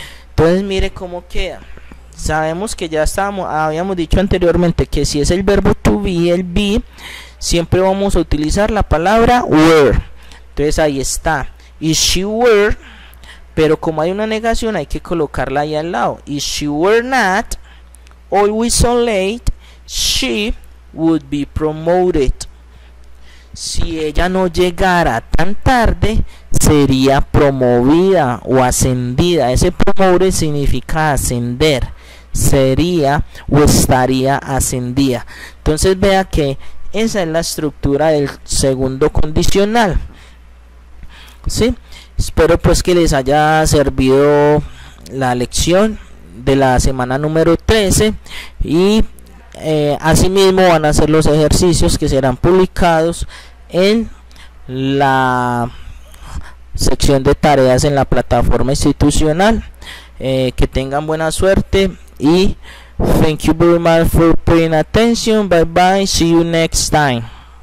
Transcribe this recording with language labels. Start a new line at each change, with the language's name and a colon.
Spanish: Entonces mire cómo queda. Sabemos que ya habíamos dicho anteriormente que si es el verbo to be, el be, siempre vamos a utilizar la palabra were. Entonces ahí está,
English: if she were,
Spanish: pero como hay una negación hay que colocarla ahí al lado.
English: If she were not always so late, she would be promoted.
Spanish: Si ella no llegara tan tarde, sería promovida o ascendida. Ese promoted significa ascender. Sería o estaría ascendida. Entonces vea que esa es la estructura del segundo condicional, ¿sí? Espero pues que les haya servido la lección de la semana número 13 y asimismo van a hacer los ejercicios que serán publicados en la sección de tareas en la plataforma institucional. Que tengan buena suerte y
English: thank you very much for paying attention. Bye bye, see you next time.